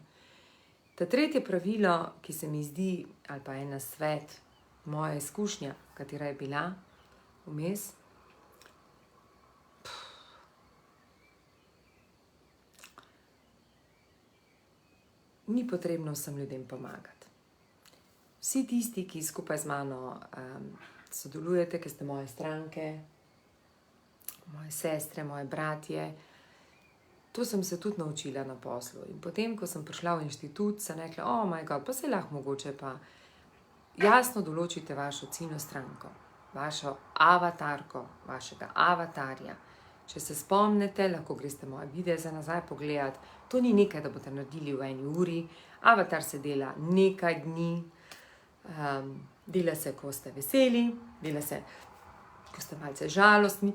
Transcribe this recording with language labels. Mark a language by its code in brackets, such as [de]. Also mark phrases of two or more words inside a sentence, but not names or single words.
[sl] Ta tretje pravilo, ki se mi zdi, ali pa en nasvet, moja izkušnja, katera je bila vmes, ni potrebno vsem ljudem pomagati. Vsi tisti, ki skupaj z mano sodelujete, ki ste moje stranke, moje sestre, moje bratje, to sem se tudi naučila na poslu. In potem, ko sem prišla v inštitut, sem rekla, [en] oh my god, [sl] pa se lahko mogoče pa jasno določite vašo ciljno stranko, vašo avatarko, vašega avatarja. Če se spomnite, lahko greste moje videe za nazaj pogledati. To ni nekaj, da boste naredili v 1 uri. Avatar se dela nekaj dni, dela se, ko ste veseli, dela se, ko ste malce žalostni.